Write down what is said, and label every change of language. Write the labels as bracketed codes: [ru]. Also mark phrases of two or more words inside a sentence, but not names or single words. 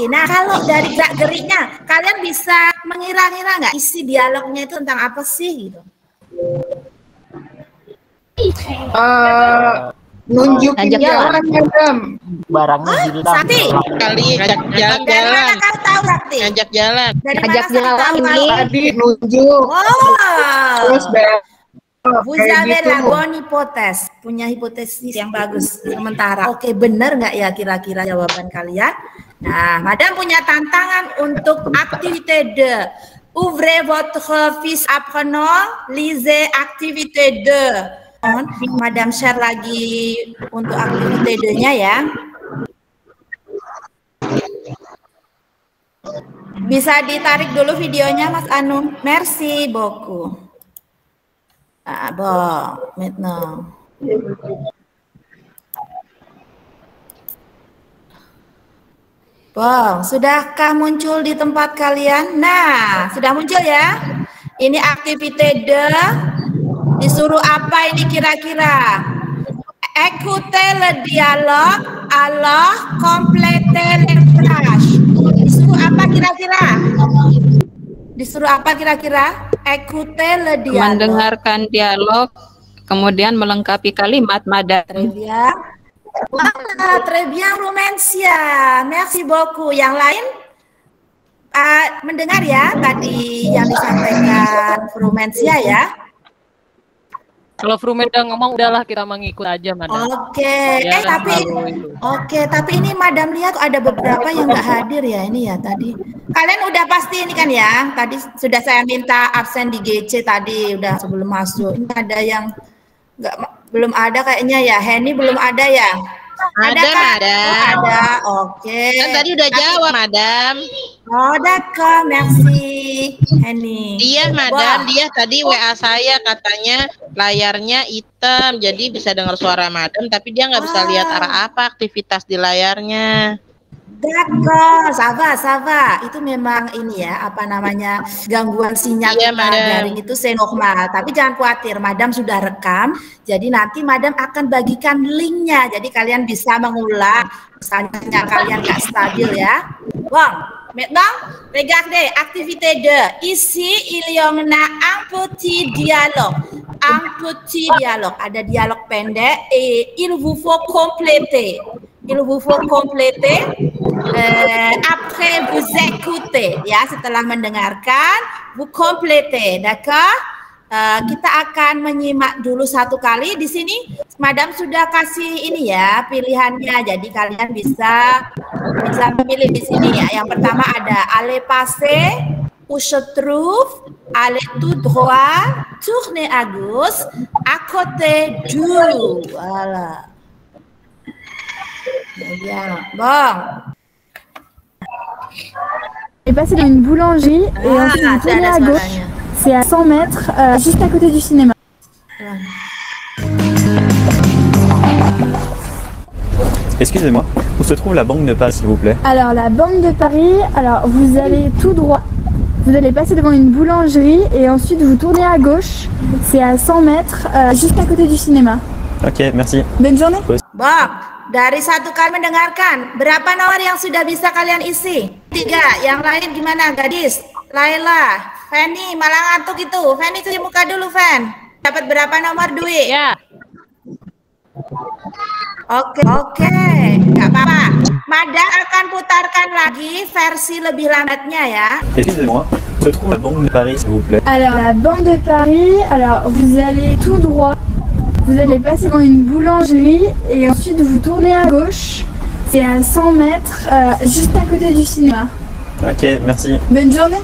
[id] Nah, kalau dari gerak-geriknya, kalian bisa mengira-ngira nggak isi dialognya itu tentang apa sih gitu? Nunjukin jalan, Madam. Barangnya hilang. Sakti. Kali ajak jalan. Dari mana kamu tahu, Sakti? Ajak jalan. Dari Ajak mana kamu jalan tahu? ini. Tadi nunjuk. Oh. Terus [fr] Vous avez la bonne hypothèse, [id] punya hipotesis yang bagus. Sementara, oke, benar nggak ya kira-kira jawaban kalian? Nah, Madam punya tantangan untuk aktivité 2. [fr] Ouvrez votre fiche apprenant, lisez activité 2. [id] Madam share lagi untuk aktivité 2-nya ya. Bisa ditarik dulu videonya, Mas Anu. [fr] Merci beaucoup. Bon, maintenant. Bon, [id] sudahkah muncul di tempat kalian? Nah, sudah muncul ya. Ini aktivité 2. Disuruh apa ini kira-kira? [fr] Écoutez le dialogue, alors complétez les phrases. [id] Disuruh apa kira-kira? Disuruh apa kira-kira? [fr] Écoutez le dialogue. [id] Mendengarkan dialog, kemudian melengkapi kalimat, Madam. [fr] Très bien. Wah, très bien, Rumensia. Merci beaucoup. [id] Yang lain mendengar ya tadi yang disampaikan Rumensia ya. Kalau Frumen udah ngomong, udahlah kita mengikut aja, Madam. Oke, Ya, tapi ini Madam lihat ada beberapa yang nggak hadir ya ini ya tadi. Kalian udah pasti ini kan ya? Tadi sudah saya minta absen di GC tadi udah sebelum masuk. Ini ada yang belum ada kayaknya ya. Henny belum ada ya? Ada, kan? Madam. Oh, ada. Oke. Kan tadi udah jawab, Madam. [fr] Oh, d'accord, merci, [id] Henny. Dia, Madam, dia tadi WA saya katanya layarnya hitam, jadi bisa dengar suara Madam, tapi dia nggak bisa lihat arah apa aktivitas di layarnya. D'accord, Sava. Itu memang ini ya, apa namanya, gangguan sinyal daring itu normal. Tapi jangan khawatir, Madam sudah rekam. Jadi nanti Madam akan bagikan linknya. Jadi kalian bisa mengulang, misalnya kalian nggak stabil ya. [fr] Bon, maintenant, regardez, activité 2. Ici, il y en a un petit dialogue. [id] Ada dialog pendek [fr] et il vous faut compléter. Après vous écoutez, [id] ya, setelah mendengarkan, [fr] vous complétez, d'accord? [id] Kita akan menyimak dulu satu kali. Di sini Madam sudah kasih ini ya pilihannya, jadi kalian bisa memilih di sini ya. Yang pertama ada [fr] aller passer, où se trouve, aller tout droit, tourner à gauche, à côté du, voilà. Bien, bon. Et passer dans une boulangerie et ensuite vous tournez à gauche. C'est à 100 mètres, juste à côté du cinéma. Excusez-moi, où se trouve la Banque de Paris, s'il vous plaît? Alors, la Banque de Paris, alors vous allez tout droit. Vous allez passer devant une boulangerie et ensuite vous tournez à gauche. C'est à 100 mètres, juste à côté du cinéma. Ok, merci. Bonne journée. Bon, [id] dari satu kali mendengarkan, berapa nomor yang sudah bisa kalian isi? 3, yang lain gimana gadis? Laila, Fanny, malah ngantuk itu. Fanny cuci muka dulu, Fan. Dapat berapa nomor duit? Ya. Oke, nggak apa-apa. Madam akan putarkan lagi versi lebih lambatnya ya. [fr] Excusez-moi, où se trouve la Banque de Paris, s'il vous plaît? Alors, la Banque de Paris, alors vous allez tout droit. Vous allez passer devant une boulangerie et ensuite vous tournez à gauche. C'est à 100 mètres, juste à côté du cinéma. Ok, merci. Bonne journée.